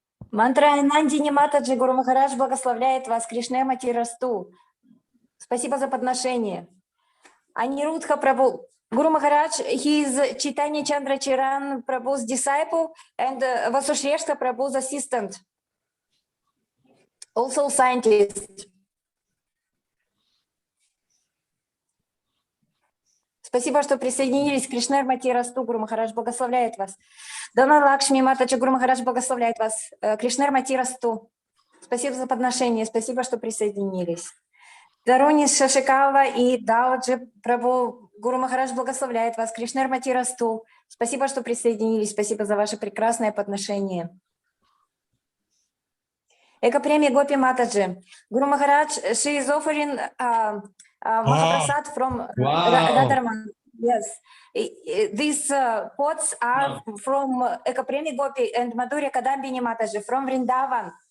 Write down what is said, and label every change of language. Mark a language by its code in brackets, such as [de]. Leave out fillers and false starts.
[ru] Мантра Нандини Матаджи, Гуру Махарадж благословляет вас. Кришна Матирасту. Спасибо за подношение. Анирудха Прабhu. [en] Guru Maharaj, he is Chaitanya Chandra Charan Prabhu's disciple and Vasushreshta Prabhu's assistant. Also scientist. [ru] Спасибо, что присоединились к Кришна Матирасту. Гуру Махарадж благословляет вас. Дана Лакшми Матаджи, Гуру Махарадж благословляет вас. Кришна Матирасту. Спасибо за подношение. Спасибо, что присоединились. Даруни Шашикава и Дауджи Прабhu, Гуру Махарадж благословляет вас. Кришна Матирасту. Спасибо, что присоединились. Спасибо за ваше прекрасное подношение. Эко-премия Гопи Матаджи. [en] Гуру Махарадж, she is offering Mahaprasad from Radharman. Yes. These pots are from Eco-Premi Gopi and Madhurya Kadambini Mataji from Vrindavan.